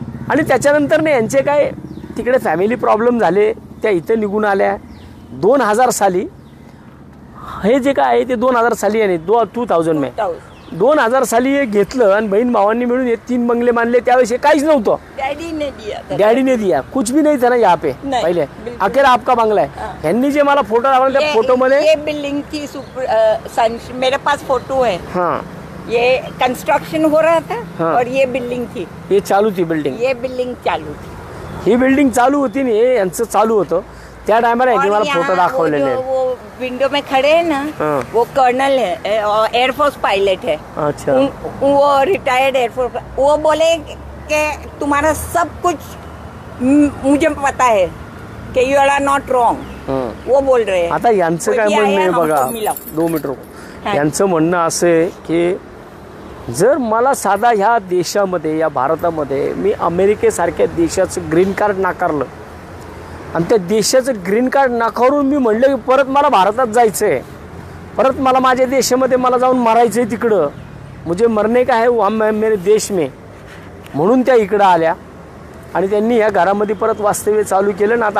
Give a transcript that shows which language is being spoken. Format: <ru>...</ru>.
<mr>आणि त्याच्यानंतर यांचे काय तिकडे फॅमिली प्रॉब्लेम झाले, त्या इथं निघून आल्या. 2000 साली हे जे काय आहे ते 2000 साली आहे 2000 में 2000 साली हे घेतलं आणि बहीण भावांनी मिळून हे 3 बंगले बांधले. त्यावेळेस हे काहीच नव्हतं.</mr> <hi>डॅडी ने दिया कुछ भी नहीं था ना यहाँ पे पहले. अकेला आपका बंगला है.</hi> <mr>यांनी जे मला फोटो दाखवला त्या फोटोमध्ये</mr> <hi>ये बिल्डिंग थी. मेरे पास फोटो है. हाँ, ये कंस्ट्रक्शन हो रहा था. हाँ. और ये बिल्डिंग थी. ये चालू थी बिल्डिंग. ये बिल्डिंग चालू थी.</hi> <mr>ही बिल्डिंग चालू होती ना, हे यांचं चालू होतं. त्या टायमाला यांनी मला फोटो दाखवलेले.</mr> <hi>वो विंडो में खड़े हैं ना, वो कर्नल है, एयरफोर्स पायलट है. अच्छा. वो रिटायर्ड एयरफोर्स. वो बोले कि तुम्हारा सब कुछ मुझे पता है कि</hi> <en>You are not wrong.</en> <hi>वो बोल रहे हैं.</hi> <mr>आता यांचं काय म्हणणं आहे बघा, 2 मिनिट. यांचं म्हणणं असं आहे की जर मला साधा ह्या देशामध्ये, या भारतामध्ये मी अमेरिकेसारख्या देशाचं ग्रीन कार्ड नाकारलं आणि त्या देशाचं ग्रीन कार्ड नाकारून मी म्हणलं की परत मला भारतात जायचं आहे, परत मला माझ्या देशामध्ये मला जाऊन मरायचं आहे तिकडं,</mr> <hi>मुझे मरने का है वहाँ मेरे देश में,</hi> <mr>म्हणून त्या इकडं आल्या आणि त्यांनी ह्या घरामध्ये परत वास्तव्य चालू केलं ना.</mr>